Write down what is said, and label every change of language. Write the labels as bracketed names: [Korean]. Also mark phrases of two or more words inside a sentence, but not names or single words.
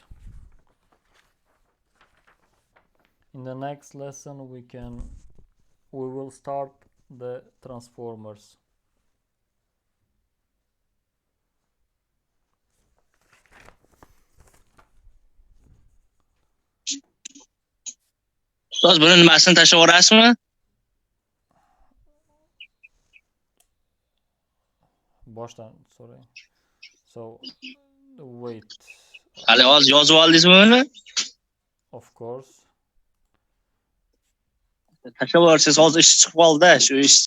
[English] in the next lesson we can we will start the transformers. [Uzbek] Ustoz, buni nimasini tashlab yuborasizmi? Boshdan so'rang. [English] So wait. [Uzbek] Hali hozir yozib oldingizmi buni? [English] Of course. [Uzbek] Tashlab yuborsangiz hozir ish chiqib qoldi-da, shu ish